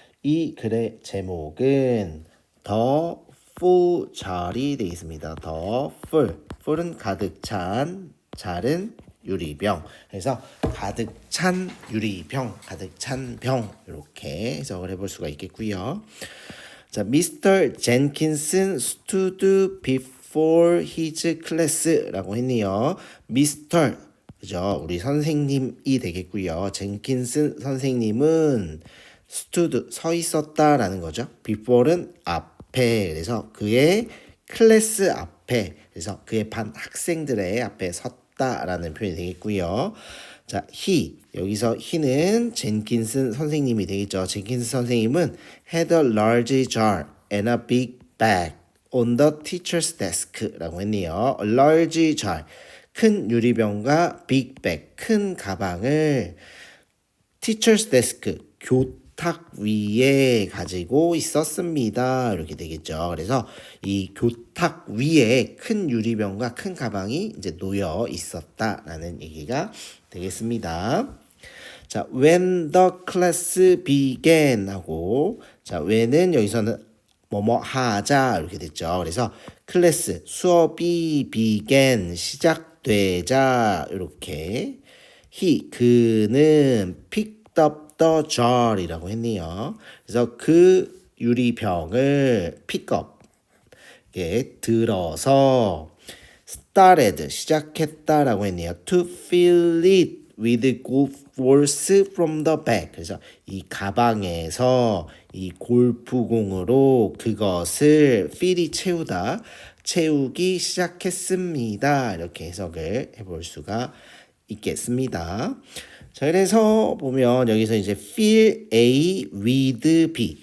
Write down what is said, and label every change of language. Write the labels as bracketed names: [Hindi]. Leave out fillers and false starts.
[Korean] 이 글의 제목은 [English] The Full [Korean] 잘이 되겠습니다. [English] The Full. [Korean] Full은 가득 찬, 잘은 유리병. 그래서 가득 찬 유리병, 가득 찬 병 이렇게 해석을 해볼 수가 있겠고요. 자, Mr. [English] Jenkinson stood before his class라고 했네요. [Korean] Mr. 그죠? 우리 선생님이 되겠고요. 젠킨슨 선생님은 stood 서 있었다라는 거죠. before는 앞에 그래서 그의 클래스 앞에 그래서 그의 반 학생들의 앞에 섰다라는 표현이 되겠고요. 자, 여기서 he는 젠킨슨 선생님이 되겠죠. 젠킨슨 선생님은 [English] had a large jar and a big bag on the teacher's desk라고 했네요. A large jar, [Korean] 큰 유리병과 [English] big bag, [Korean] 큰 가방을 teacher's desk, 교탁 위에 가지고 있었습니다. 이렇게 되겠죠. 그래서 이 교탁 위에 큰 유리병과 큰 가방이 이제 놓여 있었다라는 얘기가 되겠습니다. 자, [English] when the class began [Korean] 하고, 자, when은 여기서는 뭐뭐 하자 이렇게 됐죠. 그래서 클래스 수업이 began 시작되자 이렇게 그는 [English] picked up the jar [Korean] 이라고 했네요. 그래서 그 유리병을 pick up 들어서 started 시작했다라고 했네요. [English] To fill it with golf balls from the bag. [Korean] 그래서 이 가방에서 이 골프공으로 그것을 fill이 채우기 시작했습니다. 이렇게 해석을 해볼 수가 있겠습니다. 자, 그래서 보면 여기서 이제 fill A with B.